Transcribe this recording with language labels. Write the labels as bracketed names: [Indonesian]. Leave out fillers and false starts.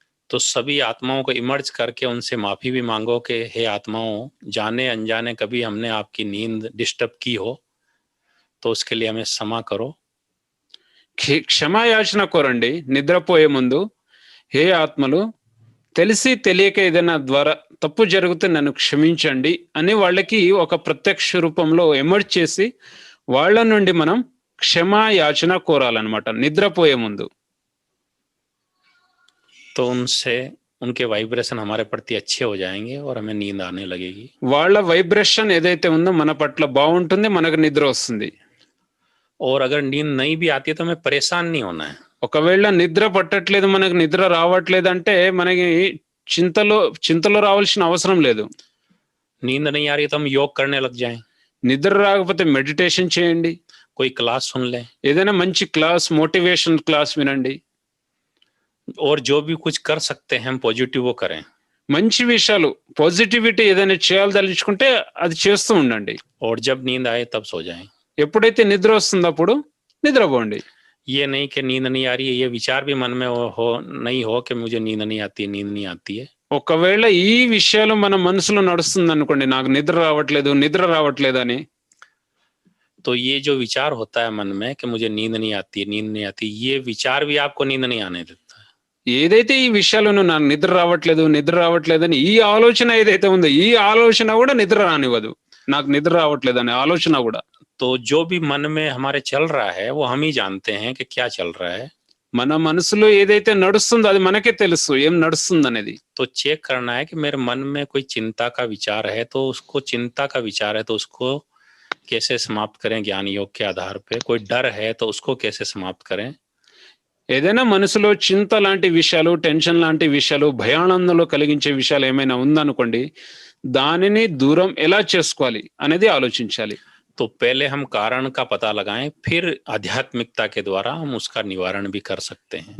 [Hindi] तो सभी आत्माओं को इमर्ज करके उनसे माफी भी मांगो कि हे आत्माओं, जाने अनजाने कभी हमने आपकी नींद डिस्टर्ब की हो तो उसके लिए हमें क्षमा करो. [Telugu] క్షమాయాచన కోరండి నిద్రపోయే ముందు. హే ఆత్మలు, తెలిసి తెలియక ఏదైనా ద్వారా తప్పు జరిగితే నన్ను క్షమించండి అని వాళ్ళకి ఒక ప్రత్యక్ష రూపంలో ఎమర్జ్ చేసి వాళ్ళ నుండి మనం క్షమాయాచన కోరాలన్నమాట నిద్రపోయే ముందు. [Hindi] तो उनसे उनके वाइब्रेशन हमारे प्रति अच्छे हो जाएंगे और हमें नींद आने लगेगी. [Telugu] వాళ్ళ వైబ్రేషన్ ఏదైతే ఉందో మన పట్ల బాగుంటుంది, మనకు నిద్ర వస్తుంది. [Hindi] और अगर नींद नहीं भी आती है तो हमें परेशान नहीं होना है. [Telugu] ఒకవేళ నిద్ర పట్టట్లేదు, మనకు నిద్ర రావట్లేదు అంటే మనకి చింతలో రావాల్సిన అవసరం లేదు. [Hindi] नींद नहीं आ रही तो हम योग करने लग जाएं. [Telugu] నిద్ర రాకపోతే మెడిటేషన్ చేయండి, [Hindi] कोई क्लास सुन लें, [Telugu] ఏదైనా మంచి క్లాస్, మోటివేషన్ క్లాస్ వినండి. [Hindi] और जो भी कुछ कर सकते हैं हम पॉजिटिव वो करें. [Telugu] మంచి విషయాలు, పాజిటివిటీ ఏదైనా చేయాలదలుచుకుంటే అది చేస్తూ ఉండండి. [Hindi] और जब नींद आए तब सो जाएं. [Telugu] ఎప్పుడైతే నిద్ర వస్తుందో అప్పుడు నిద్రపోండి. [Hindi] ये नहीं कि नींद नहीं आ रही है, ये विचार भी मन में नहीं हो कि मुझे नींद नहीं आती है. [Telugu] ఒకవేళ ఈ విషయాలు మన మనసులో నడుస్తుంది అనుకోండి, నాకు నిద్ర రావట్లేదు అని. [Hindi] तो ये जो विचार होता है मन में कि मुझे नींद नहीं आती, ये विचार भी आपको नींद नहीं आने देता है. [Telugu] ఏదైతే ఈ విషయాలను నాకు నిద్ర రావట్లేదని ఈ ఆలోచన ఏదైతే ఉందో, ఈ ఆలోచన కూడా నిద్ర రానివ్వదు. నాకు నిద్ర రావట్లేదనే ఆలోచన కూడా. [Hindi] तो जो भी मन में हमारे चल रहा है वो हम ही जानते हैं कि क्या चल रहा है. [Telugu] మన మనసులో ఏదైతే నడుస్తుందో అది మనకే తెలుసు ఏం నడుస్తుంది అనేది. [Hindi] तो चेक करना है कि मेरे मन में कोई चिंता का विचार है तो उसको कैसे समाप्त करें ज्ञान योग के आधार पे. कोई डर है तो उसको कैसे समाप्त करें. [Telugu] ఏదైనా మనసులో చింత లాంటి విషయాలు, టెన్షన్ లాంటి విషయాలు, భయానందంలో కలిగించే విషయాలు ఏమైనా ఉందనుకోండి, దానిని దూరం ఎలా చేసుకోవాలి అనేది ఆలోచించాలి. [Hindi] तो पहले हम कारण का पता लगाएं, फिर आध्यात्मिकता के द्वारा हम उसका निवारण भी कर सकते हैं.